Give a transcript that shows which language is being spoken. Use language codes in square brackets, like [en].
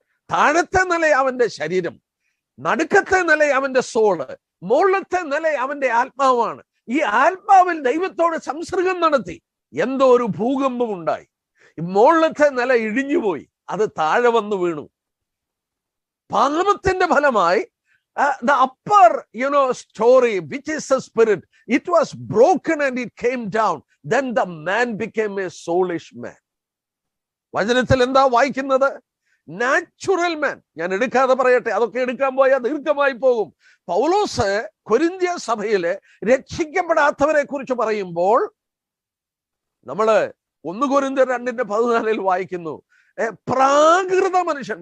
[ml] താഴത്തെ നില അവന്റെ ശരീരം, നടുക്കത്തെ നില അവന്റെ സോള്, മുകളിലത്തെ നില അവന്റെ ആത്മാവാണ്. ഈ ആത്മാവിൽ ദൈവത്തോട് സംസർഗം നടത്തി എന്തോ ഒരു ഭൂകമ്പം ഉണ്ടായി. മുകളിലത്തെ നില ഇടിഞ്ഞുപോയി, അത് താഴെ വന്ന് വീണു. പാപത്തിന്റെ ഫലമായി [en] the upper story, which is the spirit, it was broken and it came down. Then the man became a soulish man. [ml] വചനത്തിൽ എന്താ വായിക്കുന്നത്? നാച്ചുറൽ മാൻ. ഞാൻ എടുക്കാതെ പറയട്ടെ, അതൊക്കെ എടുക്കാൻ പോയാൽ ദീർഘമായി പോകും. പൗലോസ് കൊരിന്ത്യ സഭയിലെ രക്ഷിക്കപ്പെടാത്തവരെ കുറിച്ച് പറയുമ്പോൾ നമ്മള് 1 കൊരിന്ത്യർ 2:14 വായിക്കുന്നു, പ്രാകൃത മനുഷ്യൻ.